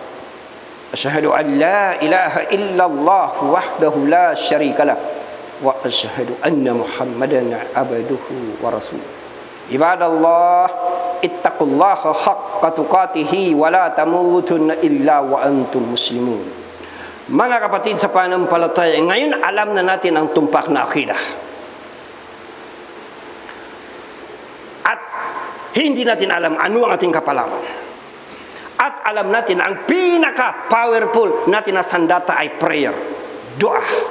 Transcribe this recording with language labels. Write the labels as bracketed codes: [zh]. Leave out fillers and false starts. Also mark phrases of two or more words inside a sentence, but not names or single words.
[ar] أشهد أن لا إله إلا الله وحده لا شريك له وأشهد أن محمدا عبده ورسوله. عباد الله اتقوا الله حق تقاته ولا تموتن إلا وأنتم مسلمون. [tl] Mga kapatid sa pananampalataya, ngayon alam na natin ang tumpak na akidah. Hindi natin alam ano ang ating kapalaran. At alam natin ang pinaka-powerful natin na sandata ay prayer, doa.